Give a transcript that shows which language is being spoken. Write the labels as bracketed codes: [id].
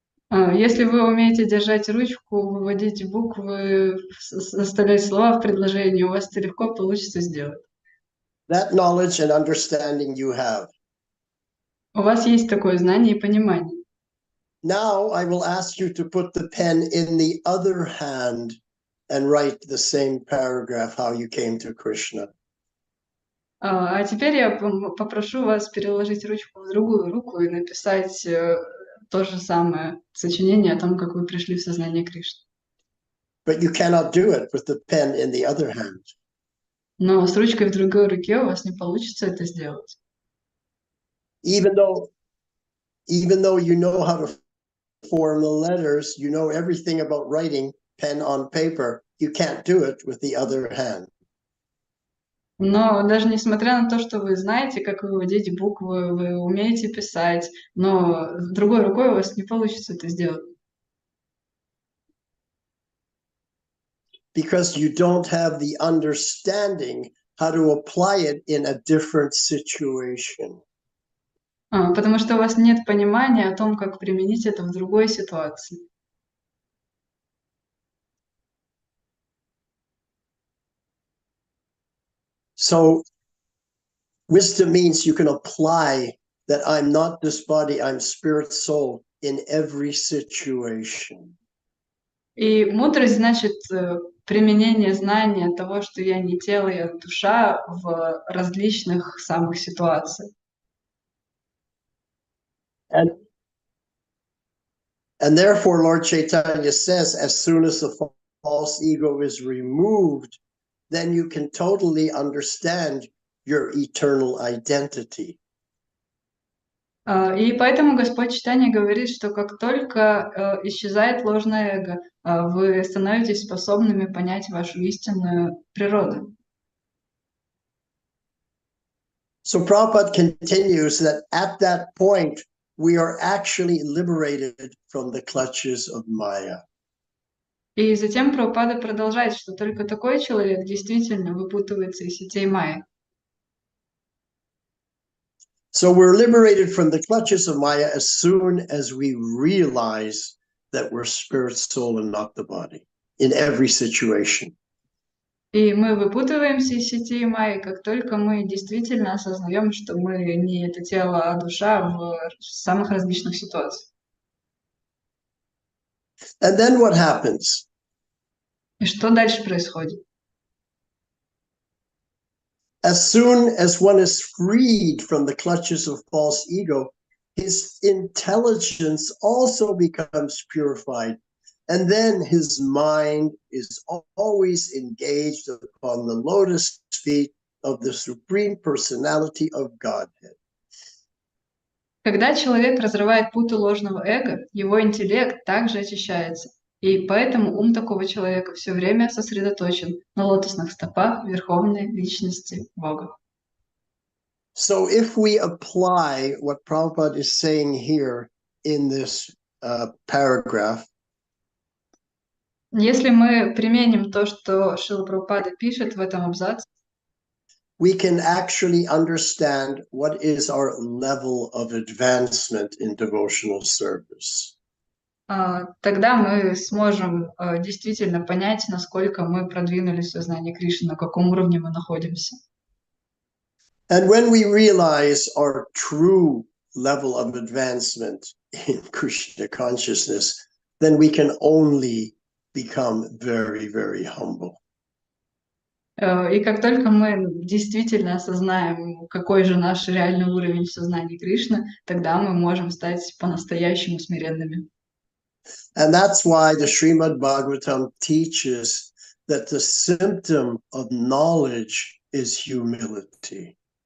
[ru] Если вы умеете держать ручку, выводить буквы, составлять слова в предложении, у вас это легко получится сделать. [en] That knowledge and understanding you have. [ru] У вас есть такое знание и понимание. [en] Now I will ask you to put the pen in the other hand and write the same paragraph, how you came to Krishna. [ru] А теперь я попрошу вас переложить ручку в другую руку и написать то же самое сочинение о том, как вы пришли в сознание Кришны. [en] But you cannot do it with the pen in the other hand. [ru] Но с ручкой в другой руке у вас не получится это сделать. [en] Even though you know how to form the letters, you know everything about writing pen on paper, you can't do it with the other hand. [ru] Но даже несмотря на то, что вы знаете, как выводить буквы, вы умеете писать, но другой рукой у вас не получится это сделать. [en] Because you don't have the understanding how to apply it in a different situation. [ru] Потому что у вас нет понимания о том, как применить это в другой ситуации. [en] So wisdom means you can apply that I'm not this body, I'm spirit soul in every situation. [ru] И мудрость значит применение знания того, что я не тело, я душа в различных самых ситуациях. [en] And therefore, Lord Chaitanya says, as soon as the false ego is removed, then you can totally understand your eternal identity. [ru] И поэтому Господь Чайтанья говорит, что как только исчезает ложное эго, вы становитесь способными понять вашу истинную природу. [en] So Prabhupada continues that at that point, we are actually liberated from the clutches of Maya. [ru] И затем Прабхупада продолжает, что только такой человек действительно выпутывается из сетей Майи. [en] So we're liberated from the clutches of Maya as soon as we realize that we're spirit, soul, and not the body in every situation. [ru] И мы выпутываемся из сетей Майи, как только мы действительно осознаем, что мы не это тело, а душа в самых различных ситуациях. [en] And then what happens? [ru] И что дальше происходит? [en] As soon as one is freed from the clutches of false ego, his intelligence also becomes purified. And then his mind is always engaged upon the lotus feet of the Supreme Personality of Godhead. [ru] Когда человек разрывает путы ложного эго, его интеллект также очищается. И поэтому ум такого человека все время сосредоточен на лотосных стопах Верховной Личности Бога. [en] So if we apply what Prabhupada is saying here in this paragraph, [ru] если мы применим то, что Шрила Прабхупада пишет в этом абзаце, [en] we can actually understand what is our level of advancement in devotional service. [ru] тогда мы сможем действительно понять, насколько мы продвинулись в сознании Кришны, на каком уровне мы находимся. [en] And when we realize our true level of advancement in Krishna consciousness, then we can only become very, very humble. [ru] И как только мы действительно осознаем, какой же наш реальный уровень в сознании Кришны, тогда мы можем стать по-настоящему смиренными. [en] And that's why the Srimad Bhagavatam teaches that the symptom of knowledge is humility.